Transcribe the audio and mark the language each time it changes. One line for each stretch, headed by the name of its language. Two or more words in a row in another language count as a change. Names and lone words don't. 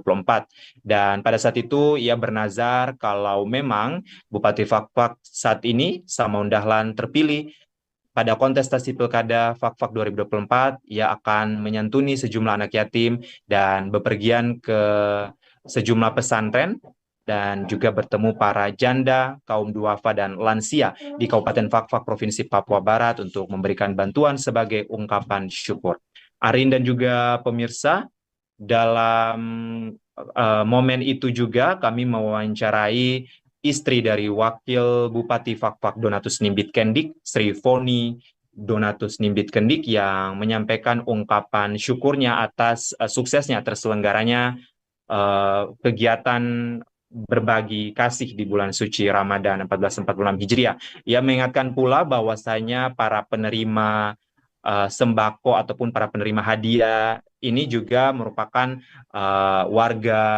Indonesian: Dan pada saat itu ia bernazar kalau memang Bupati Fakfak saat ini Samaun Dahlan terpilih pada kontestasi Pilkada Fakfak 2024, ia akan menyantuni sejumlah anak yatim dan bepergian ke sejumlah pesantren dan juga bertemu para janda, kaum duafa dan lansia di Kabupaten Fakfak, Provinsi Papua Barat untuk memberikan bantuan sebagai ungkapan syukur. Arin dan juga pemirsa, dalam momen itu juga kami mewawancarai istri dari Wakil Bupati Fakfak Donatus Nimbit Kendik, Sri Foni Donatus Nimbit Kendik, yang menyampaikan ungkapan syukurnya atas suksesnya terselenggaranya kegiatan berbagi kasih di bulan suci Ramadan 1446 Hijriah. Ia mengingatkan pula bahwasanya para penerima sembako ataupun para penerima hadiah ini juga merupakan warga